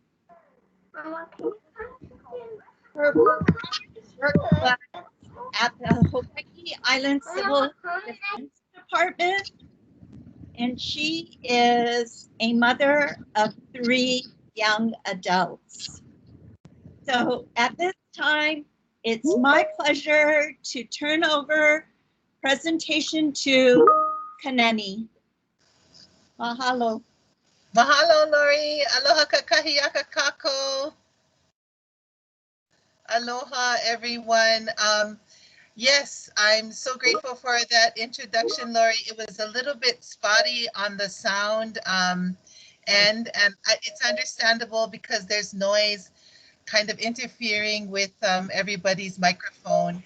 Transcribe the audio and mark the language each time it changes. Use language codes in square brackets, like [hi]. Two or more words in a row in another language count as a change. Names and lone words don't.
[en] Her work was at the Hawaii Island Civil Defense Department, and she is a mother of three young adults. So at this time, it's my pleasure to turn over presentation to Kanani. Mahalo. [haw] Mahalo, Lori. Aloha kakahiaka kako. [en] Aloha, everyone. Yes, I'm so grateful for that introduction, Lori. It was a little bit spotty on the sound, it's understandable because there's noise kind of interfering with everybody's microphone.